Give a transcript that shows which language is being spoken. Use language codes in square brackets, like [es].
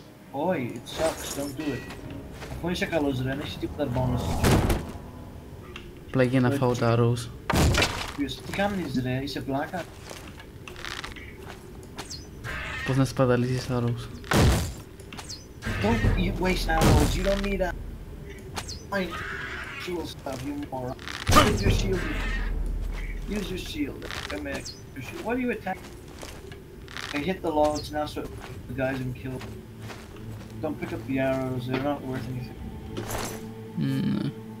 [en] Όχι, it sucks, don't do it. [el] Αφού είσαι καλός ρε, δεν έχεις τίποτα bonus. Απλά για να φάω τα arrows. Τι κάνεις ρε, είσαι πλάκα. Πώς να σπαταλήσεις arrows. [en] Don't waste arrows, you don't need a... Fine. Shield stuff, you moron. Use your shield. Use your shield. Come here. What are you attacking? I hit the logs now so the guys can kill them. Don't pick up the arrows, they're not worth anything.